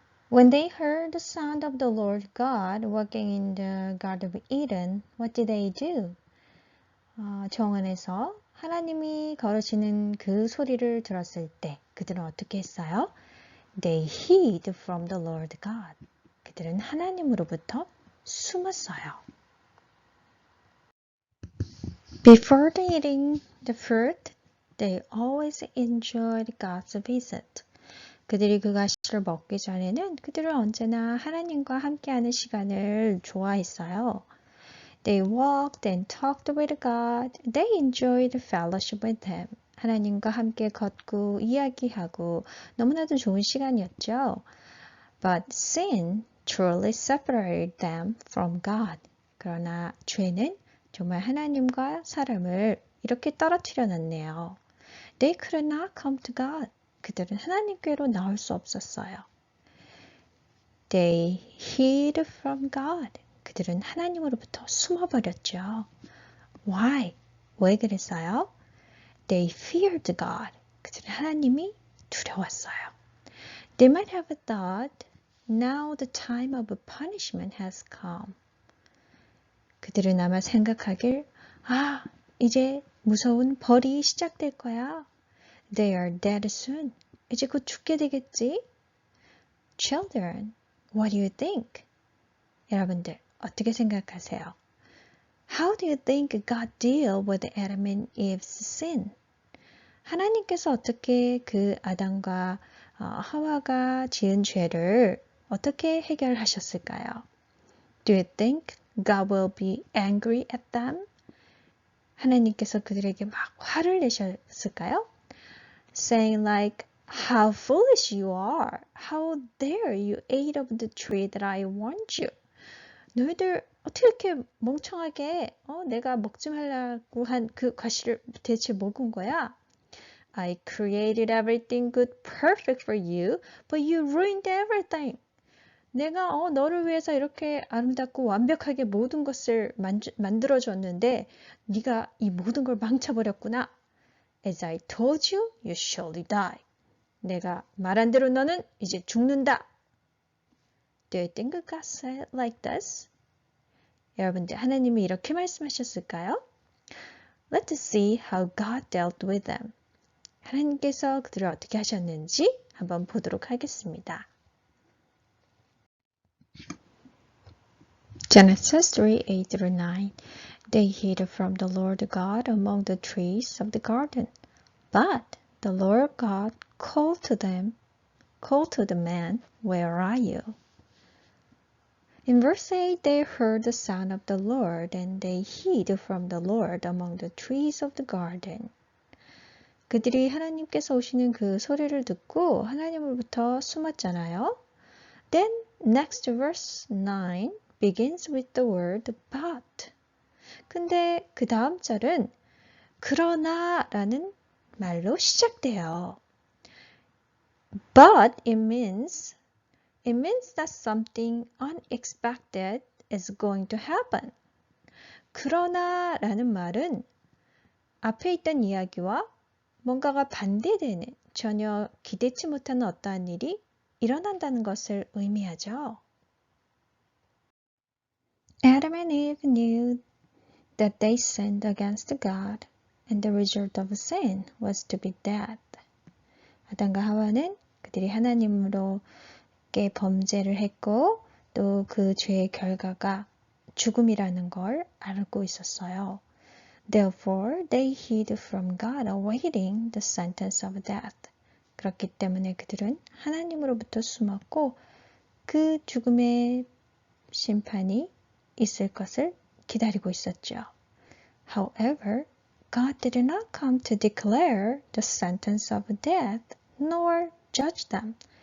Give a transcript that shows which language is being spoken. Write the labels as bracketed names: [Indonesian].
[English] When they heard the sound of the Lord God walking in the Garden of Eden, what did they do? [Korean] 정원에서 하나님이 걸으시는 그 소리를 들었을 때 그들은 어떻게 했어요? [English] They hid from the Lord God. [Korean] 그들은 하나님으로부터 숨었어요. [English] Before eating the fruit, they always enjoyed God's visit. [Korean] 그들이 그 과실을 먹기 전에는 그들은 언제나 하나님과 함께하는 시간을 좋아했어요. [English] They walked and talked with God. They enjoyed fellowship with Him. [Korean] 하나님과 함께 걷고 이야기하고 너무나도 좋은 시간이었죠. [English] But sin truly separated them from God. [Korean] 그러나 죄는 정말 하나님과 사람을 이렇게 떨어뜨려 놨네요. [English] They could not come to God. [Korean] 그들은 하나님께로 나올 수 없었어요. [English] They hid from God. [Korean] 그들은 하나님으로부터 숨어버렸죠. [English] Why? [Korean] 왜 그랬어요? [English] They feared God. [Korean] 그들은 하나님이 두려웠어요. [English] They might have thought, now the time of punishment has come. [Korean] 그들은 아마 생각하길, 이제 무서운 벌이 시작될 거야. [English] They are dead soon. [Korean] 이제 곧 죽게 되겠지? [English] Children, what do you think? [Korean] 여러분들, 어떻게 생각하세요? [English] How do you think God deal with Adam and Eve's sin? [Korean] 하나님께서 어떻게 그 아담과 하와가 지은 죄를 어떻게 해결하셨을까요? [English] Do you think God will be angry at them? [Korean] 하나님께서 그들에게 막 화를 내셨을까요? [English] Saying like, how foolish you are. How dare you ate of the tree that I warned you. [Korean] 너희들 어떻게 이렇게 멍청하게 내가 먹지 말라고 한 그 과실을 대체 먹은 거야? [English] I created everything good, perfect for you, but you ruined everything. [Korean] 내가 너를 위해서 이렇게 아름답고 완벽하게 모든 것을 만들어줬는데 네가 이 모든 걸 망쳐버렸구나. [English] As I told you, you surely die. [Korean] 내가 말한 대로 너는 이제 죽는다. [English] Do you think God said like this? [Korean] 여러분들 하나님이 이렇게 말씀하셨을까요? [English] Let's see how God dealt with them. [Korean] 하나님께서 그들을 어떻게 하셨는지 한번 보도록 하겠습니다. [English] Genesis 3:8-9 They hid from the Lord God among the trees of the garden. But the Lord God called to the man, Where are you? In verse 8, they heard the sound of the Lord, and they hid from the Lord among the trees of the garden. [Korean] 그들이 하나님께서 오시는 그 소리를 듣고 하나님으로부터 숨었잖아요. [English] Then next verse 9 begins with the word but. [Korean] 근데 그 다음 절은 그러나 라는 말로 시작돼요. [English] But it means that something unexpected is going to happen. [Korean] 그러나 라는 말은 앞에 있던 이야기와 뭔가가 반대되는 전혀 기대치 못하는 어떠한 일이 일어난다는 것을 의미하죠. [English] Adam and Eve knew that they sinned against God, and the result of sin was to be death. [Korean] 아담과 하와는 그들이 하나님으로께 범죄를 했고 또 그 죄의 결과가 죽음이라는 걸 알고 있었어요. [English] Therefore, they hid from God, awaiting the sentence of death. [Korean] 그렇기 때문에 그들은 하나님으로부터 숨었고 그 죽음의 심판이 있을 것을 기다리고 있었죠. [English] However, God did not come to declare the sentence of death, nor judge them.